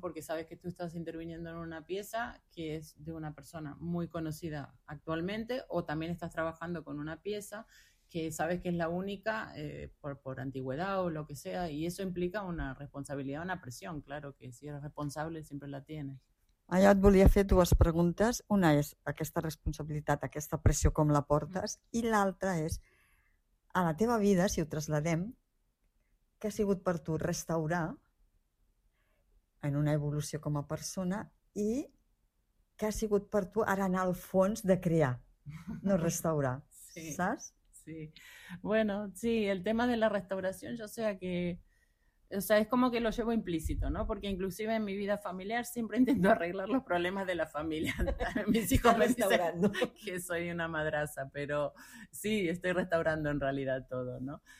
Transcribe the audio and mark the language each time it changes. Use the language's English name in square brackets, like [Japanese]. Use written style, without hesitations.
[Spanish] Porque sabes que tú estás interviniendo en una pieza que es de una persona muy conocida actualmente, o también estás trabajando con una pieza que sabes que es la única por antigüedad o lo que sea, y eso implica una responsabilidad, una presión, claro, que si eres responsable siempre la tienes. [Catalan] Allà et volia fer dues preguntes. Una és aquesta responsabilitat, aquesta pressió, com la portes, i l'altra és, a la teva vida, si ho traslladem, què ha sigut per tu restaurar en una evolució com a persona i què ha sigut per tu ara anar al fons de crear, no restaurar, sí, saps? [Spanish] Sí, bueno, sí, el tema de la restauración, yo sé que, o sea, es como que lo llevo implícito, ¿no? Porque inclusive en mi vida familiar siempre intento arreglar los problemas de la familia. Mis hijos me dicen que soy una madraza, pero sí, estoy restaurando en realidad todo, ¿no?